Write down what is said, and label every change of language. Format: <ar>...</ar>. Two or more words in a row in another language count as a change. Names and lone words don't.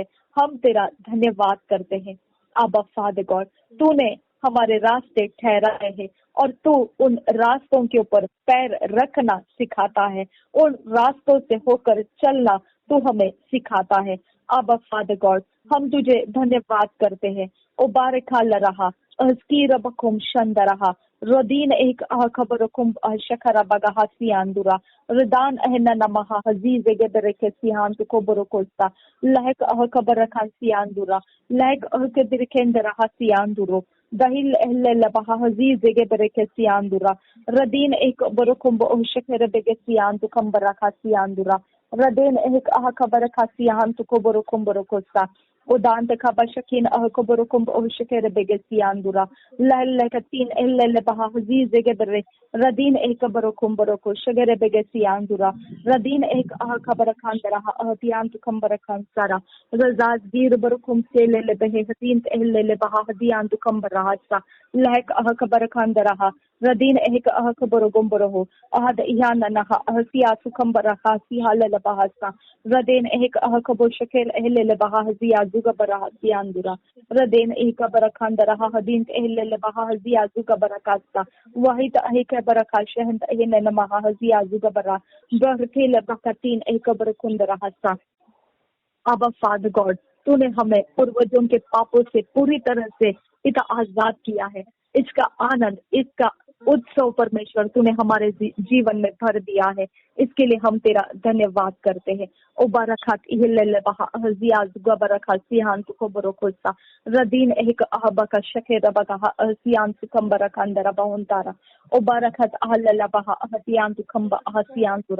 <hi>हम तेरा धन्यवाद करते हैं। आबा</hi> <en>Father God,</en> <hi>तूने हमारे रास्ते ठहराए हैं और तू उन रास्तों के ऊपर पैर रखना सिखाता है, उन रास्तों से होकर चलना तू हमें सिखाता है। आबा</hi> <en>Father God,</en> <hi>हम तुझे धन्यवाद करते हैं। ओ बारखा लरहा अस्कीर बकुम शंदरहा रोदीन एक खबरकुम शखरा बगा हसियांदुरा रदान अहना नमहा हजीज गेदरे के सिहान को बरोकोस्ता लहक खबर रखा सियांदुरा लहक के दिरकेंदरा हसियांदुरो दहिल अहले लबहा हजीज गेदरे के सियांदुरा रदीन एक बरोकुम शखर बेगे सियान खबर रखा सियांदुरा रदेन एक खबर रखा सियान को बरोकुम बरोकोस्ता उदांत खबा शकीन को बरोकुम शखर बेगे सियांदुरा लहलकतीन एल्ले बहा हजीज गेदरे रदीन एक बरोकुम बरोको शगर बेगे सियांदुरा रदीन एक खबर खान दरा हतियान खबर खान सारा रजाज गिर बरोकुम से ले बहे हतीन एल्ले बहा हदियान खबर रासा लहक खबर खान दरा रदीन एक खबर गुम्बरो अहद यान नहा हसिया खबर रखा सिहाल लबहासा रदेन एक खबर शकेल एल्ले बहा हजिया जुगा बरा सियांदुरा रदेन एक बरखान दरा हदीन एल्ले बहा हजिया जुगा बरकास्ता वहिद एक बरखा शहंत एने नमहा हजिया जुगा बरा बरकेल बकतीन एक बरकुन दरा हसा। अब</hi> <en>Father God,</en> <hi>तूने हमें पूर्वजों के पापों से पूरी तरह से पिता आजाद किया है। इसका आनंद, इसका उत्सव परमेश्वर तूने हमारे जीवन में भर दिया है, इसके लिए हम तेरा धन्यवाद करते हैं। ओ बरखात इहल्ले बहा हजियाज गबरखा सियान को खोसा रदीन एक अहबका शखे रबका सियान सुखम बरखांदरा बहुंतारा ओ बरखत अहल्ला बहा हसियान सुखम हसियान तुरा।</hi>